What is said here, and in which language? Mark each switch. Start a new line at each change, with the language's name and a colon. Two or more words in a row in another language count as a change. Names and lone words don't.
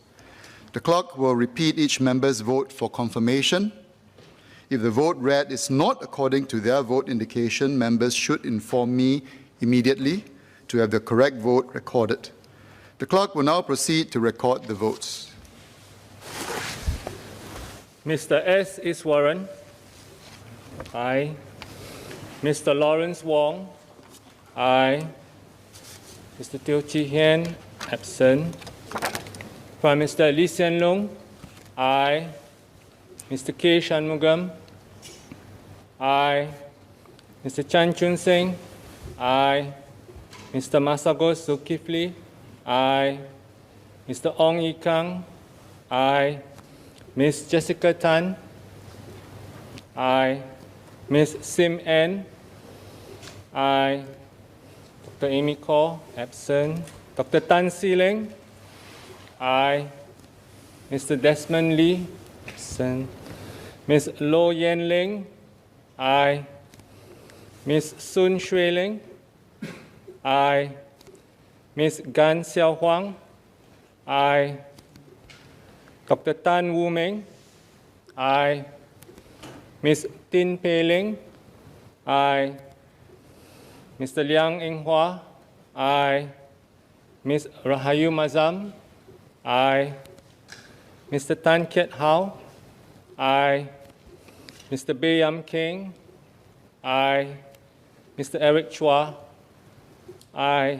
English: The clerk will repeat each member's vote for confirmation. If the vote read is not according to their vote indication, members should inform me immediately to have the correct vote recorded. The clerk will now proceed to record the votes. Mr. S. Iswaran. Aye. Mr. Lawrence Wong. Aye. Mr. Teo Chee Hian, absent. Prime Minister Lee Hsien Loong. Aye. Mr. K. Shanmugam. Aye. Mr. Chan Chun Sing. Aye. Mr. Masagos Zulkifli. Aye. Mr. Ong Yi Kang. Aye. Ms. Jessica Tan. Aye. Ms. Sim N. Aye. Dr. Amy Kaur, absent. Dr. Tan Si Leng. Aye. Mr. Desmond Lee, absent. Ms. Low Yen Ling. Aye. Ms. Sun Shui Ling. Aye. Ms. Gan Xiao Huang. Aye. Dr. Tan Wu Meng. Aye. Ms. Tin Pei Ling. Aye. Mr. Liang Eng Hua. Aye. Ms. Rahayu Mazam. Aye. Mr. Tan Kiat Hao. Aye. Mr. Bae Yam Keng. Aye. Mr. Eric Chua. Aye.